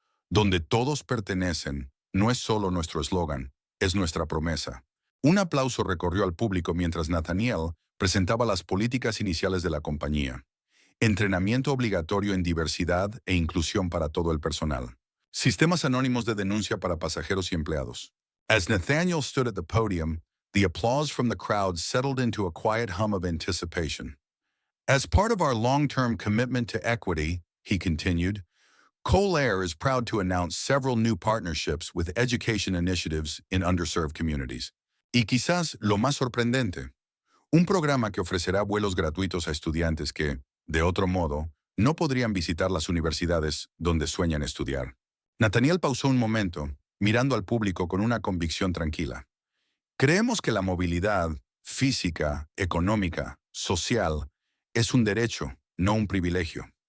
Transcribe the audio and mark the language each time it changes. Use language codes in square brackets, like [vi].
[es] Donde todos pertenecen, no es solo nuestro eslogan, es nuestra promesa. Un aplauso recorrió al público mientras Nathaniel presentaba las políticas iniciales de la compañía. Entrenamiento obligatorio en diversidad e inclusión para todo el personal. Sistemas anónimos de denuncia para pasajeros y empleados. [en] As Nathaniel stood at the podium, the applause from the crowd settled into a quiet hum of anticipation. As part of our long-term commitment to equity, he continued, Cole Air is proud to announce several new partnerships with education initiatives in underserved communities. [es] Y quizás lo más sorprendente, un programa que ofrecerá vuelos gratuitos a estudiantes que, de otro modo, no podrían visitar las universidades donde sueñan estudiar. Nathaniel pausó un momento, mirando al público con una convicción tranquila. Creemos que la movilidad física, económica, social, es un derecho, no un privilegio.